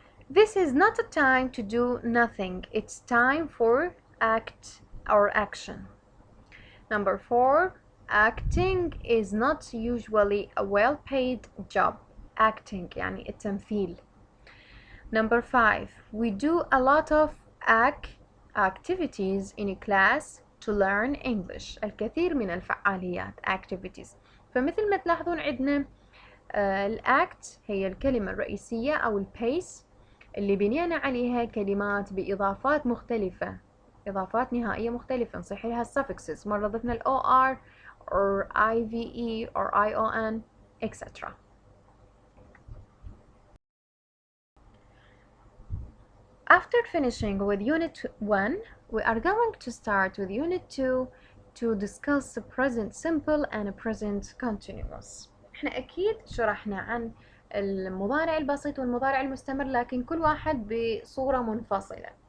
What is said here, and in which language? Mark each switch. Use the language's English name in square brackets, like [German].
[English] This is not a time to do nothing, it's time for act or action. Number 4. Acting is not usually a well-paid job. [Arabic] Acting يعني التمثيل. [English] Number 5. We do a lot of activities in a class to learn English. [Arabic] الكثير من الفعاليات activities. فمثل ما تلاحظون عندنا الأكت هي الكلمة الرئيسية أو البيس اللي بنينا عليها كلمات بإضافات مختلفة إضافات نهائية مختلفة نصيح لها suffixes. مرة ضفنا ال OR [English] or IVE or ION etc. After finishing with Unit 1, we are going to start with Unit 2 to discuss the present simple and present continuous. [Arabic] احنا أكيد شرحنا عن المضارع البسيط والمضارع المستمر، لكن كل واحد بصورة منفصلة.